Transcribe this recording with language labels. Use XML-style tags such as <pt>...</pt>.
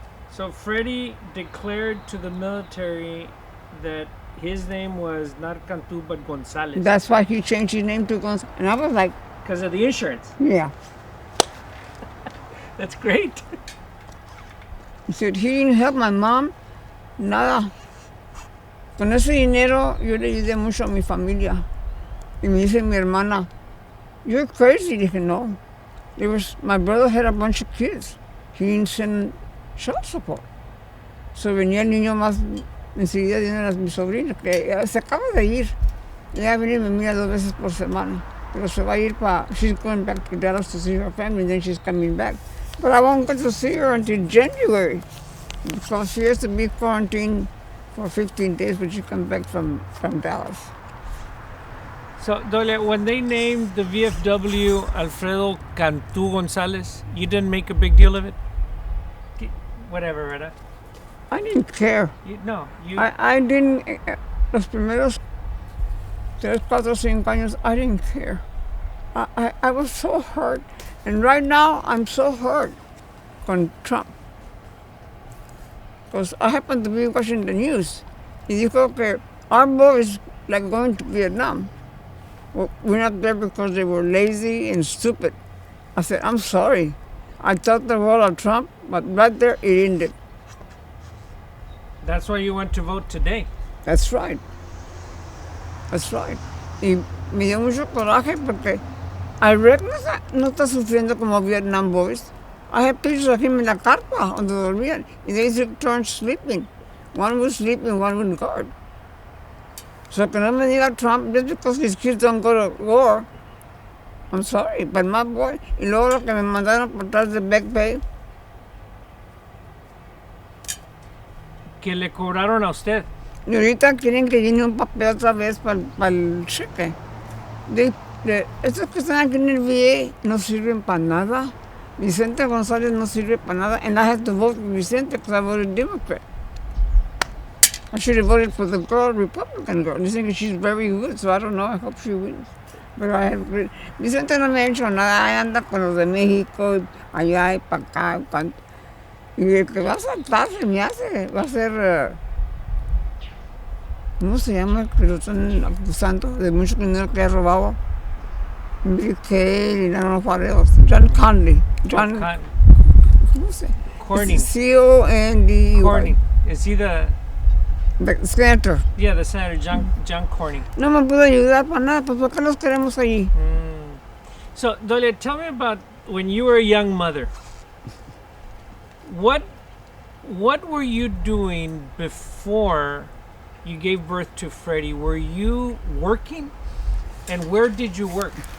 <en>So Freddie declared to the military that his name was not Cantú but González That's why he changed his name to González. And I was like, because of the insurance. yeah. That's great. He said, he didn't help my mom, nada.</en> <es>Con ese dinero yo le ayudé mucho a mi familia. Y me dice mi hermana,</es> <en>you're crazy.</en> <es>Dije, no.</es> <en>My brother had a bunch of kids. He didn't send child support.</en> <es>So venía el niño más enseguida de una de mis sobrinas, que se acaba de ir. Ella viene y me mira 2 veces por semana. Pero se va a ir</es> <en>she's going back to Dallas to see her family, and then she's coming back. But I won't get to see her until January, because she has to be quarantined for 15 days when she comes back from Dallas. So Dolia, when they named the VFW Alfredo Cantú González, you didn't make a big deal of it? Whatever, ¿verdad? I didn't care. You. I didn't,</en> <es>los primeros 3, 4, 5 años,</es> <en>I didn't care. I was so hurt. And right now, I'm so hurt con Trump. Because I happen to be watching the news.</en> <es>Y dijo que</es> <en>our boys like going to Vietnam. Well, we're not there because they were lazy and stupid. I said, I'm sorry. I thought the world of Trump, but right there, it ended. That's why you went to vote today. That's right. That's right.</en> <es>Y me dio mucho coraje porque</es> <en>I reckon</en> <es>no está sufriendo como Vietnam boys.</es> <en>I have pictures of him in</en> <es>la carpa donde dormían.</es> <en>Y they took turns sleeping. One was sleeping, one would guard. So</en> <es>que no me diga</es> <en>Trump, just because his kids don't go to war, I'm sorry, but my boy,</en> <es>y luego lo que me mandaron por atrás de</es> <en>back pay,</en> <es>Que le cobraron a usted. y ahorita quieren que llene un papel otra vez para el cheque. Estos que están aquí en el VA no sirven para nada. Vicente González no sirve para nada,</es> <en>and I had to vote for Vicente because I voted Democrat. I should have voted for the girl, Republican girl. They think she's very good, so I don't know. I hope she wins. But I have Vicente</en> <es>no me ha hecho nada. Ahí anda con los de México, allá y para acá. Y el que va a saltar se me hace, va a ser, ¿cómo se llama? Que lo están acusando de mucho dinero que ha robado.</es> <en>Michael, I don't know what else.</en> <es>John Conley. ¿Cómo se?</es> <en>Corning. C-O-N-D-Y. Corning. Is he the Senator. Yeah, the senator, John Corning.</en> <es>No me pudo ayudar para nada, pues ¿por qué los queremos allí?</es> <en>So, Dolia, tell me about when you were a young mother. What were you doing before you gave birth to Freddie? Were you working? And where did you work?</en>